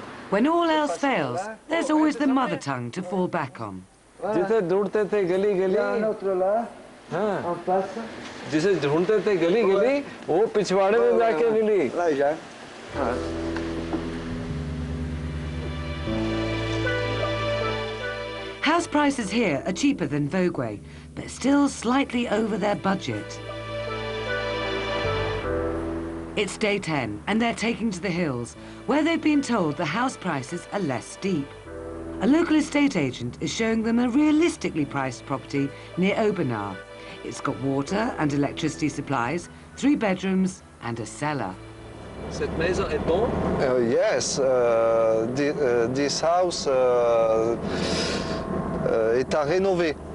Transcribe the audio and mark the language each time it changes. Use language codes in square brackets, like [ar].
[en] When all else fails, there's always the mother tongue to fall back on. [hi] जिसे ढूंढते थे गली गली हाँ जिसे ढूंढते थे गली गली वो पिछवाड़े में जाके मिली [en] House prices here are cheaper than Vogüé, but still slightly over their budget. It's day 10, and they're taking to the hills, where they've been told the house prices are less steep. A local estate agent is showing them a realistically priced property near Aubenas. It's got water and electricity supplies, 3 bedrooms and a cellar. [fr] Cette maison est bon? [en] Yes, this house [fr] est à rénover.